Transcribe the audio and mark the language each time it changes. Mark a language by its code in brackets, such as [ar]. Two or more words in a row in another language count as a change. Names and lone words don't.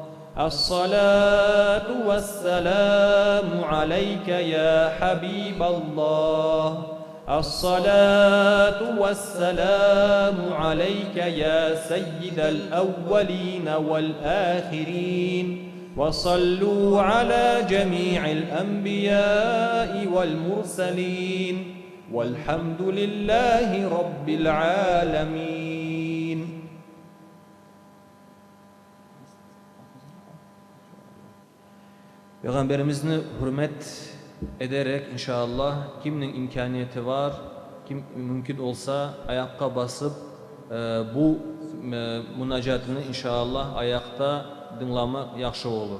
[ar] الصلاة والسلام عليك يا حبيب الله. الصلاة والسلام عليك يا سيد الأولين والآخرين. وصلوا على جميع الأنبياء والمرسلين والحمد لله رب العالمين. [crh] Peygamberimizni hürmet ederek inşallah kimnin imkaniyeti var, kim mümkün olsa ayakta basıp bu münacatını inşallah ayakta dinlemek yaxşı olur.